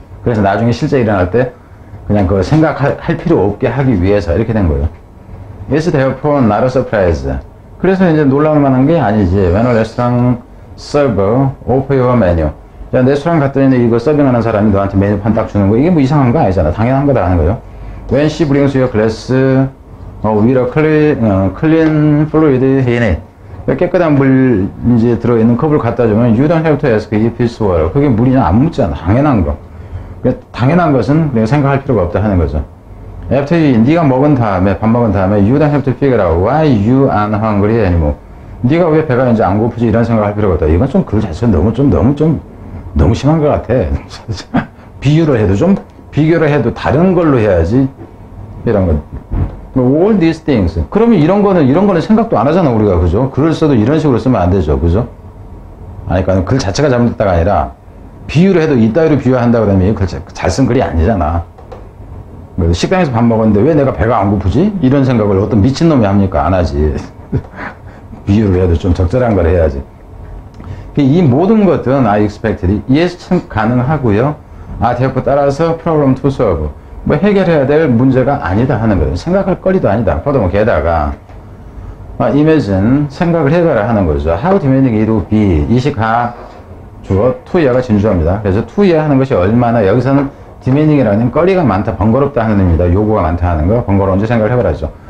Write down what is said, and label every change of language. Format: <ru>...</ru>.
<ko>그래서 나중에 실제 일어날 때 그냥 그거 생각할 필요 없게 하기 위해서 이렇게 된 거예요.</ko> <en>It's therefore not a surprise.</en> <ko>그래서 이제 놀라울 만한 게 아니지.</ko> <en>When a restaurant server offer your menu.</en> <ko>자, 레스토랑 갔더니 이거 서빙하는 사람이 너한테 메뉴판 딱 주는 거, 이게 뭐 이상한 거 아니잖아. 당연한 거다 하는 거예요.</ko> <en>When she brings you a glass with a clean fluid in it.</en> <ko>깨끗한 물 이제 들어있는 컵을 갖다 주면</ko> <en>you don't have to ask if it's water.</en> <ko>그게 물이냐 안 묻잖아. 당연한 거. 당연한 것은 내가 생각할 필요가 없다 하는 거죠.</ko> <en>After</en> <ko>네가 먹은 다음에, 밥 먹은 다음에</ko> <en>you don't have to figure out why you aren't hungry anymore.</en> <ko>네가 왜 배가 이제 안 고프지 이런 생각할 필요가 없다. 이건 좀 그 자체가 너무 심한 것 같아. 비교를 해도 다른 걸로 해야지. 이런 거.</ko> <en>All these things.</en> <ko>그러면 이런 거는 생각도 안 하잖아, 우리가. 그죠? 글을 써도 이런 식으로 쓰면 안 되죠. 그죠? 아니, 그러니까 글 자체가 잘못됐다가 아니라, 비유를 해도 이따위로 비유한다 그러면 글 잘 쓴 글이 아니잖아. 식당에서 밥 먹었는데 왜 내가 배가 안 고프지? 이런 생각을 어떤 미친놈이 합니까? 안 하지. 비유를 해도 좀 적절한 걸 해야지. 이 모든 것들은</ko> <en>I expected,</en> <ko>예측 가능하고요. therefore 따라서</ko> <en>problem to solve,</en> <ko>뭐 해결해야 될 문제가 아니다 하는 거예요. 생각할 거리도 아니다. furthermore 게다가 imagine, 생각을 해봐라 하는 거죠.</ko> <en>How demanding it would be,</en> <ko>이시가 주어, to야가 진주어입니다. 그래서 to야 하는 것이 얼마나, 여기서는 demanding이라는 거리가 많다, 번거롭다 하는 의미입니다. 요구가 많다 하는 거, 번거로운지 생각을 해봐라죠.</ko>